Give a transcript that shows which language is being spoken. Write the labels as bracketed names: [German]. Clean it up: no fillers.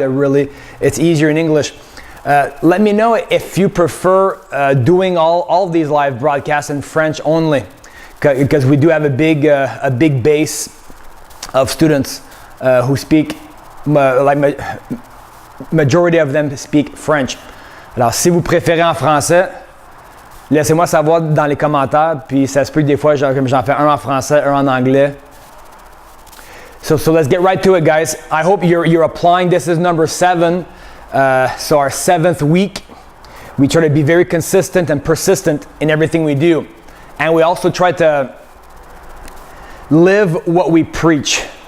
[English] Really, it's easier in English. Let me know if you prefer doing all of these live broadcasts in French only, because we do have a big base of students who speak, majority of them speak French. [French] Alors, si vous préférez en français, laissez-moi savoir dans les commentaires, puis ça se peut que des fois, j'en fais un en français, un en anglais. [English] So let's get right to it, guys. I hope you're applying. This is number 7, so our 7th week. We try to be very consistent and persistent in everything we do. And we also try to live what we preach.